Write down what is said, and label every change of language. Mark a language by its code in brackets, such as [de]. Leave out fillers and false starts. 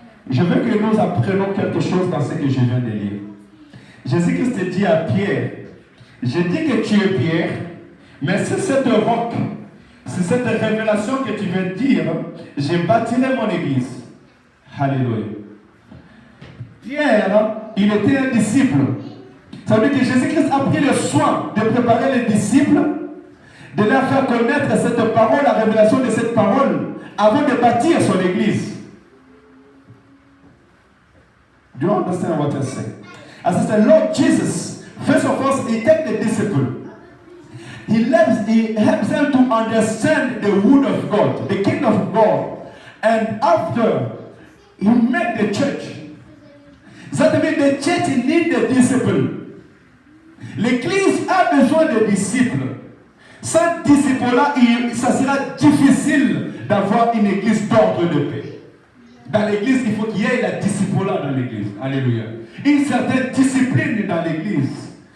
[fr] Je veux que nous apprenions quelque chose dans ce que je viens de lire. Jésus-Christ dit à Pierre, je dis que tu es Pierre, mais c'est cette roc, c'est cette révélation que tu viens de dire, je bâtirai mon église. Alléluia. Pierre, il était un disciple. Ça veut dire que Jésus-Christ a pris le soin de préparer les disciples, de leur faire connaître cette parole, la révélation de cette parole, avant de bâtir son église. [en] Do you understand what I say? As I said, Lord Jesus, first of all, he takes the disciple. He helps them to understand the word of God, the kingdom of God. And after, he made the church. That means the church needs the disciple. [fr] L'église a besoin de disciples. Sans disciples-là, ça sera difficile d'avoir une église d'ordre de paix. Dans l'église, il faut qu'il y ait la discipline dans l'église. Alléluia. Une certaine discipline dans l'église.